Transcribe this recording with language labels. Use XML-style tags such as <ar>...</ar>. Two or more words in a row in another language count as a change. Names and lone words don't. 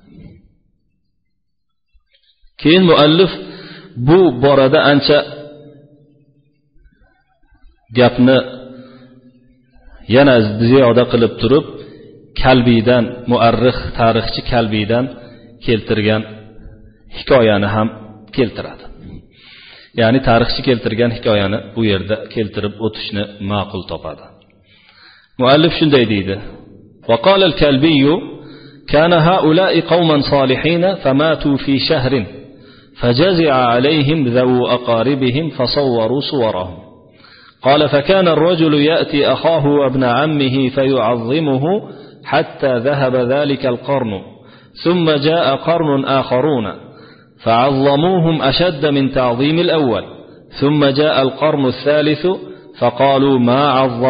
<uz>Keyin muallif bu borada ancha gapni yana ziyoda qilib turib, Kalbiydan, muarrix, tarixchi Kalbiydan keltirgan hikoyani ham keltiradi. Ya'ni tarixchi keltirgan hikoyani bu yerda keltirib o'tishni ma'qul topadi. Muallif shunday deydi:</uz> <ar>"وقال الكلبي كان هؤلاء قوما صالحين فماتوا في شهر فجزع عليهم ذوو أقاربهم فصوروا صورهم. قال فكان الرجل يأتي أخاه وابن عمه فيعظمه حتى ذهب ذلك القرن ثم جاء قرن آخرون فعظموهم أشد من تعظيم الأول ثم جاء القرن الثالث فقالوا ما عظم</ar>